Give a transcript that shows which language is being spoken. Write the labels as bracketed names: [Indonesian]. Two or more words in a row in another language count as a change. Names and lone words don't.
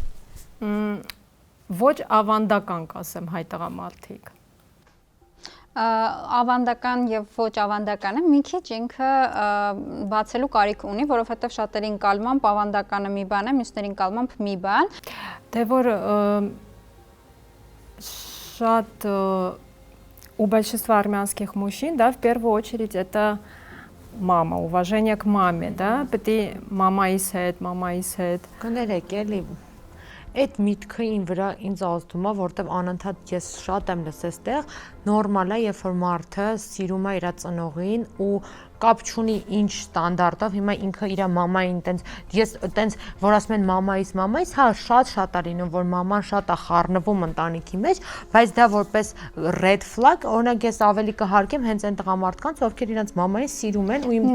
[Armenian] Ոչ ավանդական կասեմ հայ տղամարդիկ։ Ավանդական եւ ոչ ավանդականը մի քիչ ինքը բացելու կարիք ունի, որովհետեւ շատերի ընկալմամբ ավանդականը մի բան է, մյուսների ընկալմամբ մի բան։ Դե որ շատ [Russian] у большинства армянских мужчин, да, в первую очередь это мама, уважение к маме, да, [Armenian] պետք մամայիս հետ։ Կներեք, էլի այդ միտքը ին վրա ինձ ազդում է, որտեվ անընդհատ ես շատ եմ լսել այդտեղ, նորմալ է, երբ որ մարդը սիրում է իր ծնողին ու կապ չունի ինչ ստանդարտով, հիմա ինքը իր մամային տենց ես տենց որ ասում են մամայիս, հա շատ է լինում, որ մաման շատ է խառնվում ընտանիքի մեջ, բայց դա որպես [English] red flag, [Armenian] օրինակ ես ավելի կհարգեմ հենց այն տղամարդկանց, ովքեր իրենց մամային սիրում են ու իմ